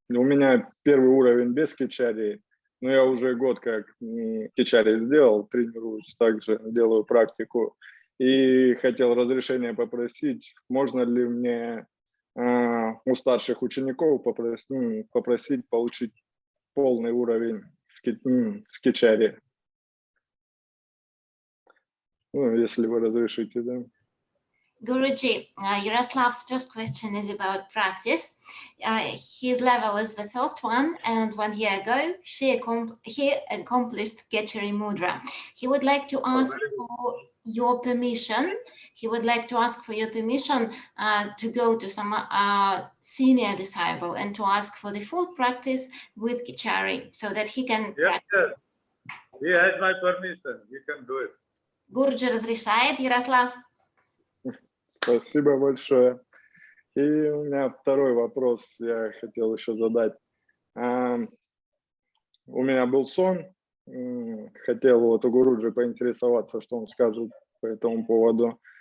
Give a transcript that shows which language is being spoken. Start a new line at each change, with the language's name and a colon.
Russian: У меня первый уровень без кичари, но я уже год как кичари сделал, тренируюсь, также делаю практику. И хотел разрешения попросить, можно ли мне у старших учеников попросить получить полный уровень в кичари. Ну, если вы разрешите, да.
English: Guruji, Yaroslav's first question is about practice. His level is the first one, and 1 year ago, he accomplished Gechari Mudra. He would like to ask for your permission. He would like to ask for your permission to go to some senior disciple and to ask for the full practice with Gechari so that he can practice. Yes. He has my permission. You can do it.
Russian: Guruji разрешает, Ярослав? Спасибо большое. И у меня второй вопрос я хотел еще задать. У меня был сон, хотел вот у Гуруджи поинтересоваться, что он скажет по этому поводу.